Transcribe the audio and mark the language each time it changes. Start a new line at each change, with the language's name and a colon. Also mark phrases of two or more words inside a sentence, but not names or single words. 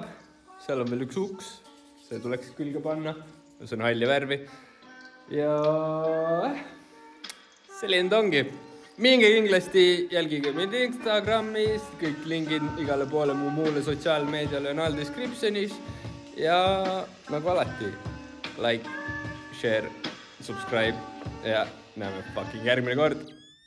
Estonian: Seal on veel üks uks. See tuleks külge panna. See on halli värvi. Ja selline ta ongi. Minge kindlasti jälgige mind Instagramis. Kõik lingid igale poole mu muule sotsiaalmeediale on all descriptionis. Ja nagu alati,
English: like, share, subscribe
Estonian: ja näeme fucking järgmine kord.